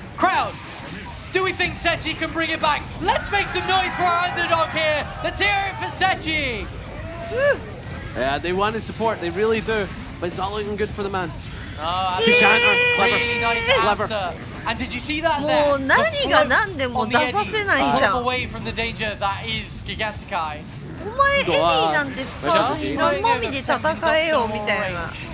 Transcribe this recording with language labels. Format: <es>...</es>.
<en>Crowd, do we think Sechi can bring it back? Let's make some noise for our underdog here. Let's hear it for Sechi. Yeah, they want his support. They really do. But it's not looking good for the man. Really nice answer. And did you see that there?</en> <ja>もう何が何でも出させないじゃん。</ja> <en>away from the danger that is Gigantikai.</en> <ja>お前エディなんて使わずに生身で戦えよみたいな。</ja>